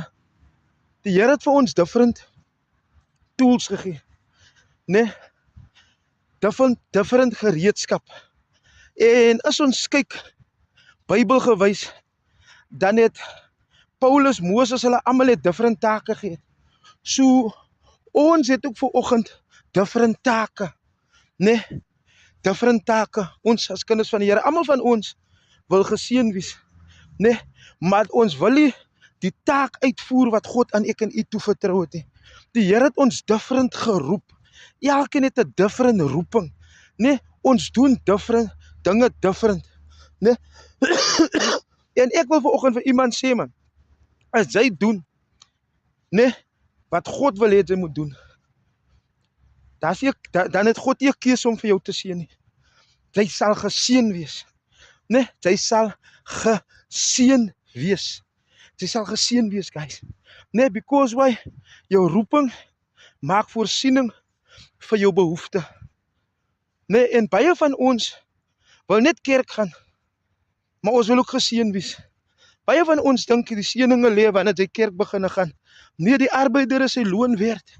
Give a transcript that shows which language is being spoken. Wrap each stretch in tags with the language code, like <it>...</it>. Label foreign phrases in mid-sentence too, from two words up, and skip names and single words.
<af>Die Here het vir ons</af> <en>different tools</en> <af>gegee, né? Different gereedskap. En as ons kyk Bybelgewys, dan het Paulus, Moses, hulle almal het different take gegee. So ons het ook vanoggend different take, né? Different take. Ons as kinders van die Here, almal van ons wil geseën wees, né? Maar ons wil nie die taak uitvoer wat God aan ek en u toevertrou het nie. Die Here het ons different geroep. Elkeen het 'n different roeping, né? Ons doen different dinge different, né? En ek wil vanoggend vir iemand sê, man, as jy doen, né, wat God wil hê jy moet doen, dan het God nie 'n keuse om vir jou te seën nie. Jy sal geseën wees, né? Jy sal geseën wees. Jy sal geseën wees, guys. Né,</af> <en>because why?</en> <af>Jou roeping maak voorsiening vir jou behoefte. Né, en baie van ons wil net kerk gaan, maar ons wil ook geseën wees. Baie van ons dink die seëninge lê wanneer jy kerk begin gaan. Nee, die arbeider is sy loon werd.</af>